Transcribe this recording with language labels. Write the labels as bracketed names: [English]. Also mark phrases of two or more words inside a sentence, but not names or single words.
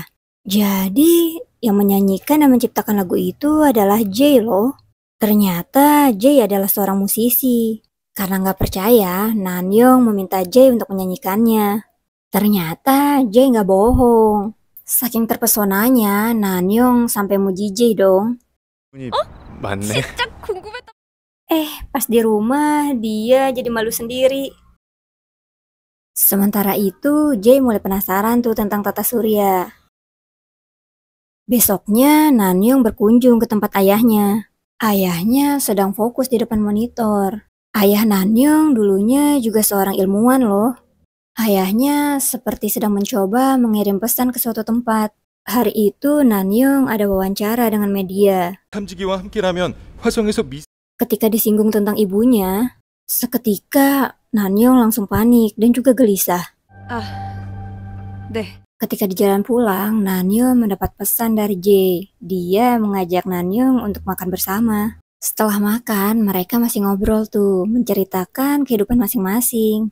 [Indonesian] Jadi yang menyanyikan dan menciptakan lagu itu adalah Jay loh. Ternyata Jay adalah seorang musisi. Karena nggak percaya, Nanyong meminta Jay untuk menyanyikannya. Ternyata Jay nggak bohong. Saking terpesonanya, Nanyong sampai muji Jay dong. [Korean] 맞네. 진짜 궁금했다. [Indonesian] Pas di rumah, dia jadi malu sendiri. Sementara itu, Jay mulai penasaran tuh tentang tata surya. Besoknya, Nanyong berkunjung ke tempat ayahnya. Ayahnya sedang fokus di depan monitor. Ayah Nanyong dulunya juga seorang ilmuwan loh. Ayahnya seperti sedang mencoba mengirim pesan ke suatu tempat. Hari itu Nanyong ada wawancara dengan media. [Korean] 탐지기와 함께라면 화성에서 [Indonesian] Ketika disinggung tentang ibunya, seketika Nanyong langsung panik dan juga gelisah. [Korean] 네. [Indonesian] Ketika di jalan pulang, Nanyong mendapat pesan dari Jay. Dia mengajak Nanyong untuk makan bersama. Setelah makan, mereka masih ngobrol tuh, menceritakan kehidupan masing-masing.